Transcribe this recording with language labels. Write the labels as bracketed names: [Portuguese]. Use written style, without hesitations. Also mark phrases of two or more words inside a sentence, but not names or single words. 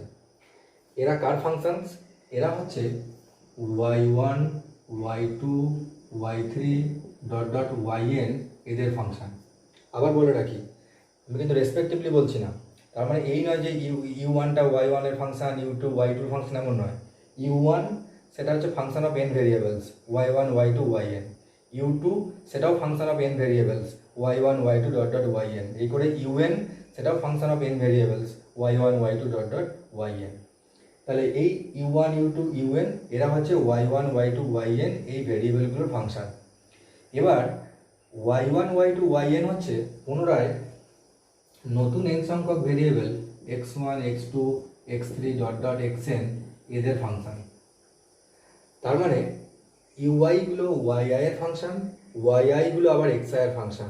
[Bangla] এরা কার ফাংশনস? এরা হচ্ছে y1 y2 y3 [English] dot dot [Bangla] yn এদের ফাংশন। আবার বলে রাখি, আমি কিন্তু রেসপেক্টিভলি বলছি না, তার মানে এই নয় যে u1টা y1 এর ফাংশন, u2 y2 এর ফাংশন, এমন নয়। [English] u1 [Bangla] সেটা হচ্ছে [English] function of n variables y1 y2 yn, u2 সেটাও function of n variables y1 y2 dot dot yn, [Bangla] এই করে un সেটাও [English] function of n variables y1 y2 dot dot yn. [Bangla] তাহলে এই u1 u2 un এরা হচ্ছে y1 y2 yn এই ভেরিয়েবলগুলোর ফাংশন। এবার y1 y2 yn হচ্ছে পুনরায় নতুন n সংখ্যক ভেরিয়েবল x1 x2 x3 [English] dot dot [Bangla] xn এদের ফাংশন। তার মানে ui গুলো yi এর ফাংশন, yi গুলো আবার xi এর ফাংশন।